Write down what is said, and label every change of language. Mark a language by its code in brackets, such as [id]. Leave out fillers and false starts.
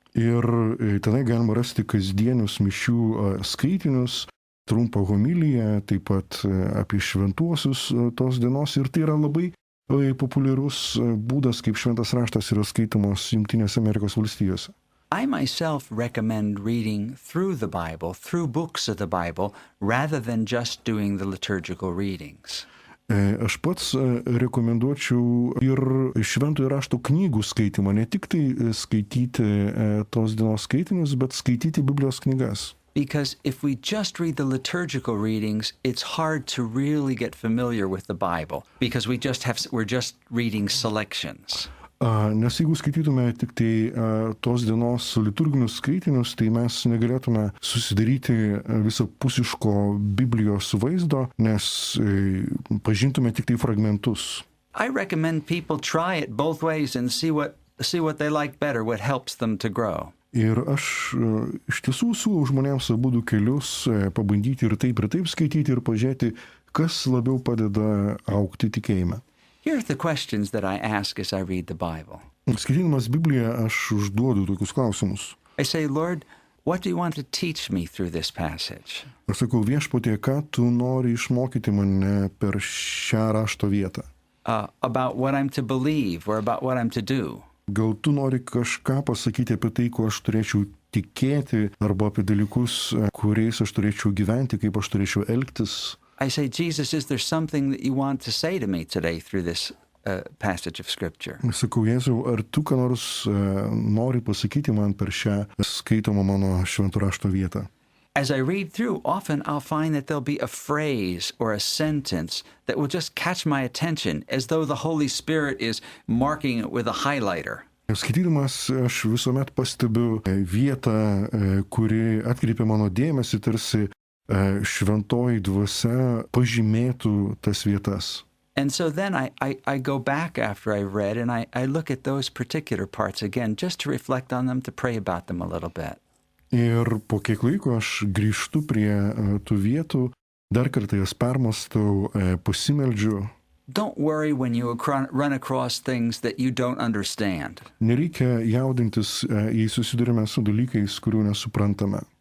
[lt] Ir tenai galima rasti kasdienius mišių skaitinius, trumpą homiliją, taip pat apie šventuosius tos dienos. Ir tai yra labai populiarus būdas, kaip šventas raštas yra skaitomas Jungtinėse Amerikos valstijose. [en] I myself recommend reading through the Bible, through books of the Bible, rather than just doing the liturgical readings. [lt] Aš pats rekomenduočiau ir šventojo rašto knygų skaitimą, ne tik tai skaityti tos dienos skaitinius, bet skaityti Biblijos knygas. [en] Because if we just read the liturgical readings, it's hard to really get familiar with the Bible, because we're just reading selections. [lt] Nes jeigu skaitytume tik tai tos dienos liturginius skaitinius, tai mes negalėtume susidaryti visapusiško Biblijos vaizdo, nes pažintume tik tai fragmentus. [en] I recommend people try it both ways and see what they like better, what helps them to grow. [lt] Ir aš iš tiesų siūlau žmonėms abudu kelius pabandyti ir taip skaityti ir pažiūrėti, kas labiau padeda augti tikėjime. [en] Here are the questions that I ask as I read the Bible. [lt] Skaitydamas Bibliją aš užduodu tokius klausimus. [en] I say, Lord, what do you want to teach me through this passage? [lt] Aš sakau, Viešpatie, ką tu nori išmokyti mane per šią rašto vietą? [en] About what I'm to believe or about what I'm to do. [lt] Gal tu nori kažką pasakyti apie tai, ko aš turėčiau tikėti, arba apie dalykus, kuriais aš turėčiau gyventi, kaip aš turėčiau elgtis. [en] I say, Jesus, is there something that you want to say to me today through this passage of Scripture? [lt] Sakau, Jėzau, ar tu ką nors nori pasakyti man per šią skaitomą mano švento rašto vietą? [en] As I read through, often I'll find that there'll be a phrase or a sentence that will just catch my attention, as though the Holy Spirit is marking it with a highlighter. [lt] Skaitydamas aš visuomet pastebiu vietą, kuri atkreipia mano dėmesį, tarsi šventoji dvasia pažymėtų tas vietas. [en] And so then I go back after I've read and I look at those particular parts again, just to reflect on them, to pray about them a little bit. [lt] Ir po kiek laiko aš grįžtu prie tų vietų, dar kartą jas permastau, pasimeldžiu. [en] Don't worry when you run across things that you don't understand. [lt] Nereikia jaudintis, jei susidurime su dalykais, kurių nesuprantame.